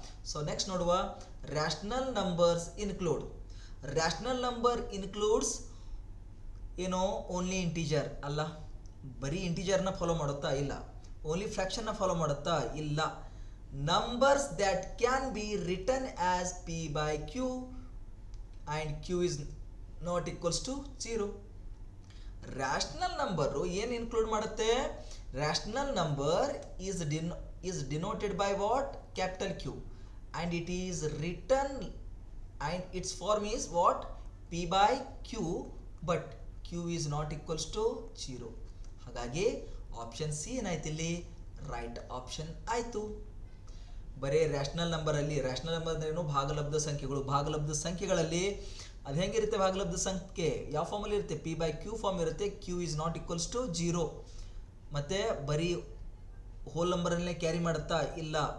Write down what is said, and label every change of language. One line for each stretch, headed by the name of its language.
Kannada: So next ನೋಡುವ, rational numbers include. Rational number includes ಏನೋ only integer ಅಲ್ಲ, ಬರೀ ಇಂಟೀಜರ್ನ ಫಾಲೋ ಮಾಡುತ್ತಾ, ಇಲ್ಲ. ಓನ್ಲಿ ಫ್ರ್ಯಾಕ್ಷನ್ನ ಫಾಲೋ ಮಾಡುತ್ತಾ, ಇಲ್ಲ.
English: Numbers that can be written as P/Q and Q is not equals to 0.
Kannada: Rational number ಏನು include ಮಾಡುತ್ತೆ,
English: Rational number is denoted by what, capital Q, and it is written and its form is what, P/Q, but Q is not equals to 0.
Kannada: ಹಾಗಾಗಿ option C ಏನಾಯ್ತು ಇಲ್ಲಿ, right option ಆಯಿತು. ಬರೀ rational ನಂಬರಲ್ಲಿ, rational number ಅಂದ್ರೆ ಏನು, ಭಾಗಲಬ್ಧ ಸಂಖ್ಯೆಗಳು. ಭಾಗಲಬ್ಧ ಸಂಖ್ಯೆಗಳಲ್ಲಿ ಅದು ಹೆಂಗಿರುತ್ತೆ, ಭಾಗಲಬ್ಧ ಸಂಖ್ಯೆ ಯಾವ ಫಾರ್ಮಲ್ಲಿ ಇರುತ್ತೆ, P/Q ಫಾರ್ಮ್ ಇರುತ್ತೆ.
English: Q is not equals to 0.
Kannada: ಮತ್ತು ಬರೀ ಹೋಲ್ ನಂಬರನ್ನೇ ಕ್ಯಾರಿ ಮಾಡುತ್ತಾ, ಇಲ್ಲ.